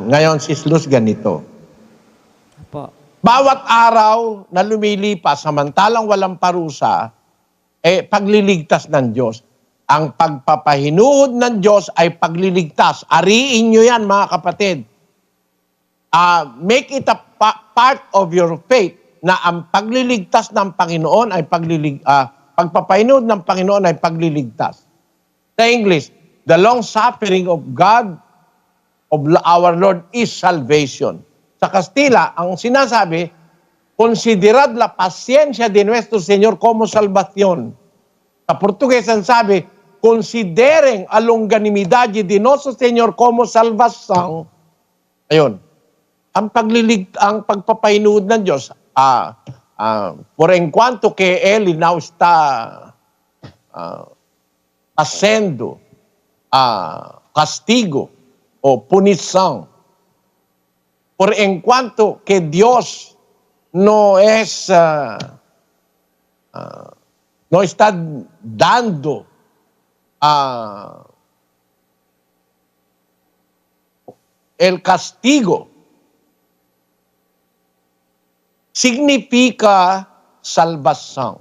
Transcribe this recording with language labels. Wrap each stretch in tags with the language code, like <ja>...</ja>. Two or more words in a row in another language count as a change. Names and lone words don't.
<tl>Ngayon, Sis Luz, ganito. Opo. Bawat araw na lumilipas, samantalang walang parusa, pagliligtas ng Diyos. Ang pagpapahinuhod ng Diyos ay pagliligtas. Ariin nyo yan, mga kapatid.</tl> <en>Make it a part of your faith</en> <tl>na ang pagliligtas ng Panginoon ay pagpapahinuhod ng Panginoon ay pagliligtas.</tl> <en>Sa English, the long suffering of God, of our Lord, is salvation.</en> <tl>Sa Kastila, ang sinasabi,</tl> <es>considerad la paciencia de nuestro Señor como salvación.</es> <tl>Sa Portugues, ang sabi,</tl> <es>consideren a longanimidad de nuestro Señor como salvación.</es> <tl>Ayun. Ang pagpapahinuhod ng Diyos,</tl> <es>por en cuanto que Él now está haciendo castigo o punición, por en cuanto que Dios no está dando el castigo, significa salvación.</es>